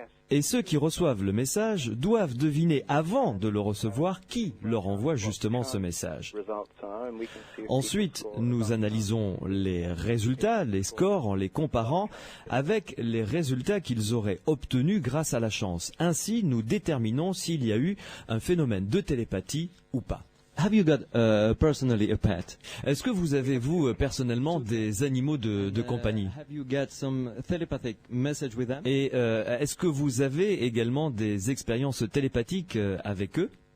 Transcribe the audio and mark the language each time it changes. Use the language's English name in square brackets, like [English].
[French] Et ceux qui reçoivent le message doivent deviner avant de le recevoir qui leur envoie justement ce message. Ensuite, nous analysons les résultats, les scores, en les comparant avec les résultats qu'ils auraient obtenus grâce à la chance. Ainsi, nous déterminons s'il y a eu un phénomène de télépathie ou pas. [English] Have you got personally a pet? [French] Est-ce que vous avez, vous, personnellement, des animaux de compagnie? [English] Have you got some telepathic message with them? [French] Et est-ce que vous avez également des expériences télépathiques avec eux?